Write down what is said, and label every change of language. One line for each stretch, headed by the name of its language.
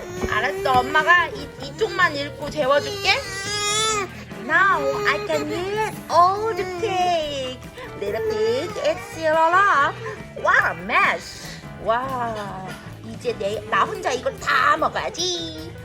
Korean: 알았어, 엄마가 이쪽만 읽고 재워줄게.
English: Now I can eat all the cake. Little pig, it's still alive. What a mess.
Korean: 와, 이제 나 혼자 이걸 다 먹어야지.